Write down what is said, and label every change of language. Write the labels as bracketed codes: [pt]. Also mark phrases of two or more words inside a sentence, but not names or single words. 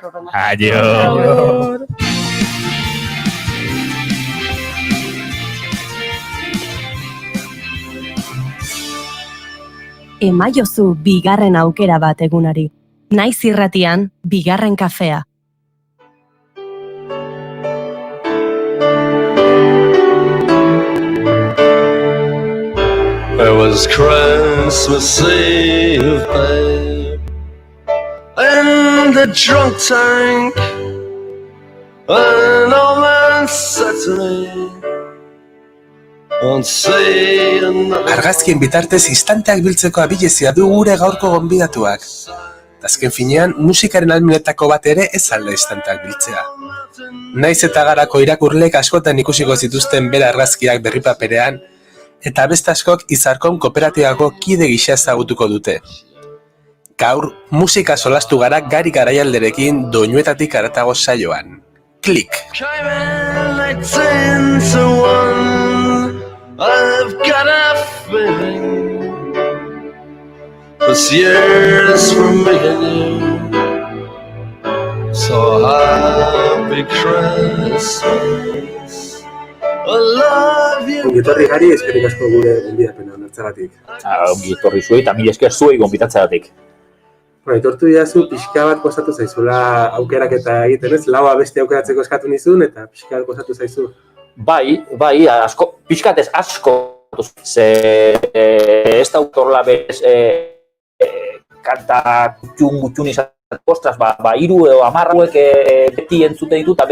[eu] Aio! Emaiozu bigarren aukera bat egunari. Naiz irratian, bigarren kafea. [en] It was Christmas Eve, babe, in the drunk tank, an old man said to me, "Won't say another." [eu] Argazkien bitartez instanteak biltzeko abilezia du gure gaurko gonbidatuak. Azken finean, musikaren almenetako bat ere ez alda instanteak biltzea. Naiz eta garako irakurlek askotan ikusiko zituzten bere argazkiak berripaperean, eta beste askok Izarkon kooperatibako kide gisa ezagutuko dute. Gaur, musika solastu gara Gari Garaialderekin doinuetatik haratago saioan. Klik! [en] Came in like 10 to 1. I've got a feeling this year's for me and you. So happy Christmas, I love you. [eu] Ongitorri Gari, eskerrik asko gure gonbidapena onartzagatik. Ongitorri zuei eta mila esker zuei gonbidatzeagatik. Aitortu didazu, pixka bat kostatu zaizula aukeraketa egiten ez, laua beste aukeratzeko eskatu nizun, eta pixka bat kostatu zaizu. Bai, asko, pixkatez asko, ze ez da autorla bez kanta gutxun izan, ostras, iru edo 10 hauek beti entzute ditut, eta